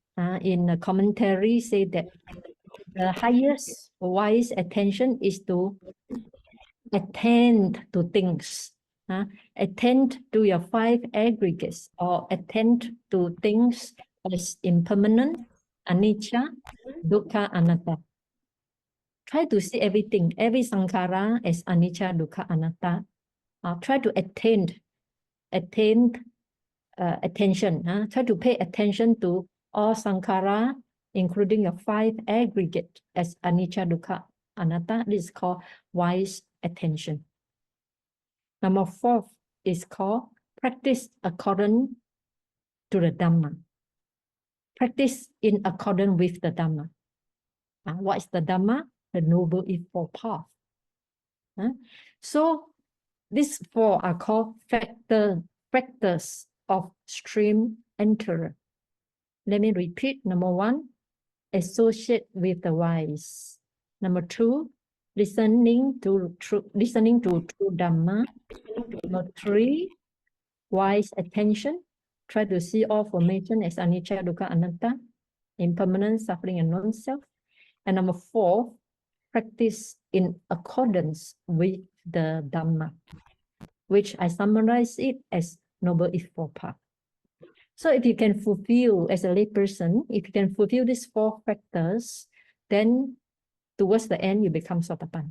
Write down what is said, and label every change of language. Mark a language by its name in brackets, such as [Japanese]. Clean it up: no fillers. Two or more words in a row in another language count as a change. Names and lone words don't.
[English] In the commentary, say that the highest wise attention is to attend to things. Attend to your 5 aggregates, or attend to things as impermanent, [Pali] anicca, dukkha, anatta. [English] Try to see everything, every sankhara as [Pali] anicca, dukkha, anatta. [English] Try to attention. Try to pay attention to all sankhara, including your 5 aggregate as [Pali] anicca, dukkha, anatta. [English] This is called wise attention. Number 4 is called practice according to the Dhamma. Practice in accordance with the Dhamma. What is the Dhamma? The Noble Eightfold Path. So these 4 are called factors of stream enterer. Let me repeat. Number 1, associate with the wise. Number 2, listening to true Dhamma. Number 3, wise attention. Try to see all formation as [Pali] anicca, dukkha, anatta, [English] impermanent, suffering, and non-self. And number 4, practice in accordance with the Dhamma, which I summarize it as Noble Eightfold Path. So if you can fulfill, as a layperson, if you can fulfill these 4 factors, then towards the end, you become Sotapanna.